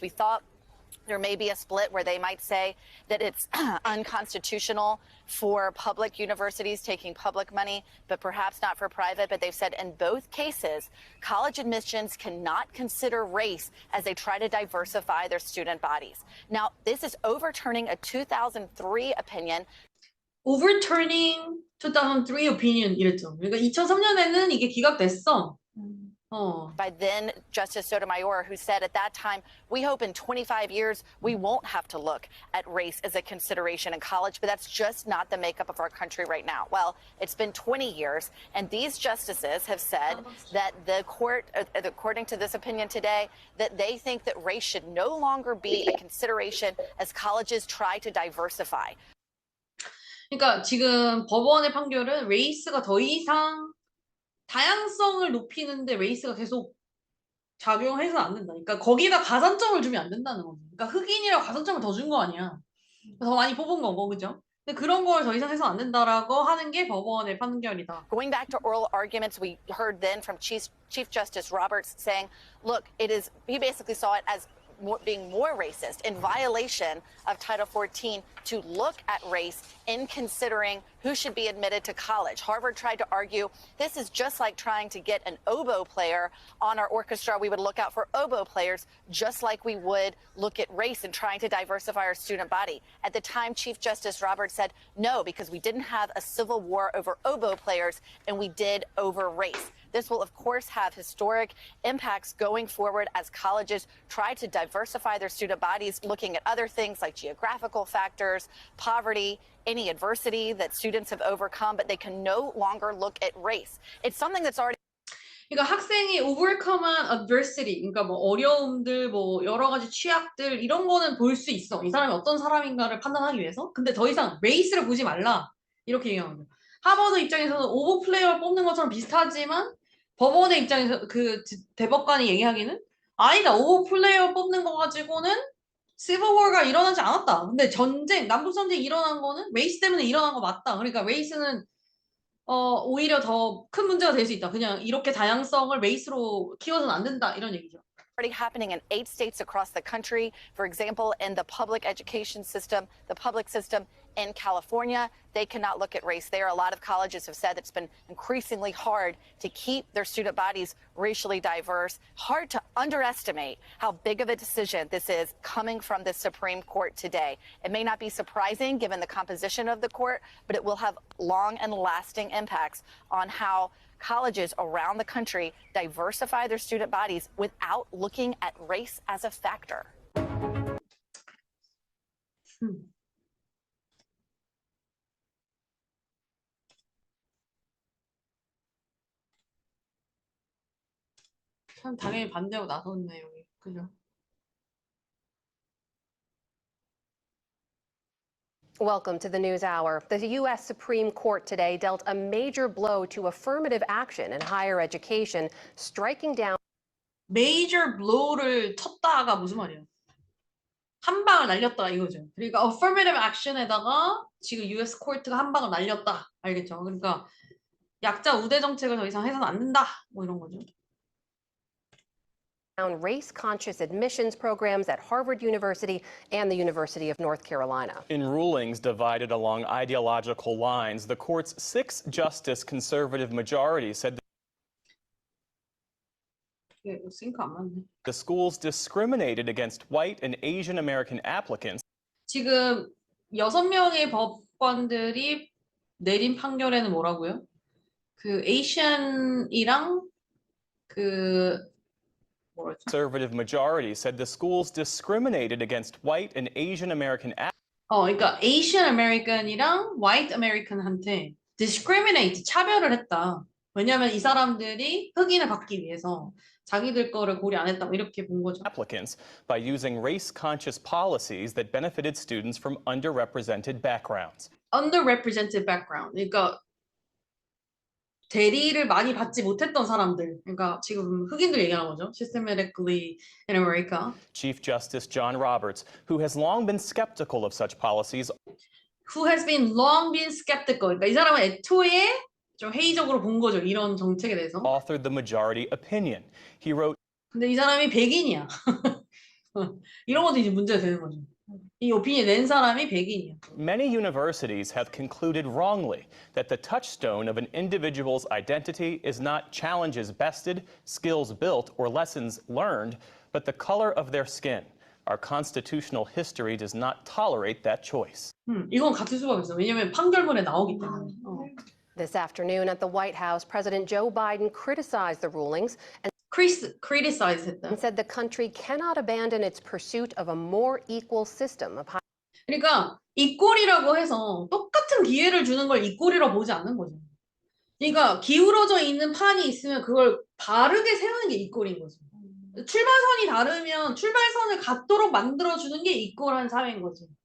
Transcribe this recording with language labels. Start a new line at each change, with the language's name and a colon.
English: We thought there may be a split where they might say that it's unconstitutional for public universities taking public money, but perhaps not for private. But they've said in both cases, college admissions cannot consider race as they try to diversify their student bodies. Now, this is overturning a 2003 opinion. overturning 2003 opinion
Korean: 이랬죠. 그러니까 2003년에는 이게 기각됐어. By then Justice Sotomayor, who said at that time, we hope in 25 years we won't have to look at race as a consideration in college, but that's just not the makeup of our country right now. Well, it's been 20 years, and these justices have said that the court, according to this opinion today, that they think that race should no longer be a consideration as colleges try to diversify. 그러니까 지금 법원의 판결은 레이스가 더 이상 다양성을 높이는데 레이스가 계속 작용해서 안 된다. 그러니까 거기다 가산점을 주면 안 된다는 거지. 그러니까 흑인이라고 가산점을 더 준 거 아니야. 더 많이 뽑은 거고, 그죠? 근데 그런 걸 더 이상 해서 안 된다라고 하는 게 법원의 판결이다.
English: Going back to oral arguments, we heard then from Chief Justice Roberts saying, look, he basically saw it as being more racist in violation of Title 14 to look at race in considering who should be admitted to college. Harvard tried to argue this is just like trying to get an oboe player on our orchestra. We would look out for oboe players just like we would look at race and trying to diversify our student body. At the time, Chief Justice Roberts said no, because we didn't have a civil war over oboe players and we did over race. This will, of course, have historic impacts going forward as colleges try to diversify their student bodies, looking at other things like geographical factors, poverty, any adversity that students have overcome, but they can no longer look at race. It's something that's already.
Korean: 그러니까 학생이
English: overcome한 adversity,
Korean: 그러니까 뭐 어려움들, 뭐 여러 가지 취약들 이런 거는 볼 수 있어. 이 사람이 어떤 사람인가를 판단하기 위해서. 근데 더 이상 레이스를 보지 말라. 이렇게 얘기하는 거예요. 하버드 입장에서는 오버 플레이어를 뽑는 것처럼 비슷하지만 법원의 입장에서 그 대법관이 얘기하기는 아니다. 오버 플레이어 뽑는 거 가지고는 시빌 워가 일어나지 않았다. 근데 남북 전쟁이 일어난 거는 레이스 때문에 일어난 거 맞다. 그러니까 레이스는 오히려 더 큰 문제가 될 수 있다. 그냥 이렇게 다양성을 레이스로 키워서는 안 된다. 이런 얘기죠.
English: Already happening in 8 states across the country. For example, in the public education system, the public system in California, they cannot look at race there. A lot of colleges have said it's been increasingly hard to keep their student bodies racially diverse. Hard to underestimate how big of a decision this is coming from the Supreme Court today. It may not be surprising given the composition of the court, but it will have long and lasting impacts on how colleges around the country diversify their student bodies without looking at race as a factor.
Korean: 참 당연히 반대하고 나섰네 여기. 그죠?
English: Welcome to the News Hour. The U.S. Supreme Court today dealt a major blow to affirmative action in higher education, striking down major blow를
Korean: 쳤다가 무슨 말이야? 한 방을 날렸다 이거죠. 그러니까
English: affirmative action에다가
Korean: 지금 U.S. 코트가 한 방을 날렸다. 알겠죠? 그러니까 약자 우대 정책을 더 이상 해서는 안 된다. 뭐 이런 거죠.
English: race-conscious admissions programs at Harvard University and the University of North Carolina. In rulings divided along ideological lines, the court's 6-justice conservative majority said
Korean: 싱크 안 맞네.
English: the schools discriminated against white and Asian American applicants.
Korean: 지금 6명의 법관들이 내린 판결에는 뭐라고요? 그 에이션이랑 그 뭐라 했죠?
English: Conservative majority said the schools discriminated against white and Asian American
Korean: 그러니까 Asian American이랑 White American한테
English: discriminate
Korean: 차별을 했다. 왜냐하면 이 사람들이 흑인을 받기 위해서 자기들 거를 고려 안 했다고 이렇게 본 거죠.
English: applicants by using race-conscious policies that benefited students from underrepresented backgrounds. Underrepresented background.
Korean: 그러니까 대리를 많이 받지 못했던 사람들. 그러니까 지금 흑인들 얘기하는 거죠.
English: Systematically in America. Chief Justice John Roberts, who has long been skeptical of such policies, Who has been long been skeptical.
Korean: 그러니까 이 사람은 애초에 좀 회의적으로 본 거죠. 이런 정책에 대해서.
English: authored the majority opinion. He wrote,
Korean: 근데 이 사람이 백인이야. 이런 것도 이제 문제가 되는 거죠. 이 오피니언 낸 사람이 백인이야.
English: many universities have concluded wrongly that the touchstone of an individual's identity is not challenges bested, skills built, or lessons learned, but the color of their skin. Our constitutional history does not tolerate that choice.
Korean: 이건 같을 수가 없어. 왜냐면 판결문에 나오기 때문에.
English: This afternoon at the White House, President Joe Biden criticized the rulings and criticize
Korean: 했다.
English: said the country cannot abandon its pursuit of a more equal system of higher
Korean: 그러니까 이꼴이라고 해서 똑같은 기회를 주는 걸 이꼴이라고 보지 않는 거죠. 그러니까 기울어져 있는 판이 있으면 그걸 바르게 세우는 게 이꼴인 거죠. 출발선이 다르면 출발선을 같도록 만들어주는 게 이꼴한 사회인 거지.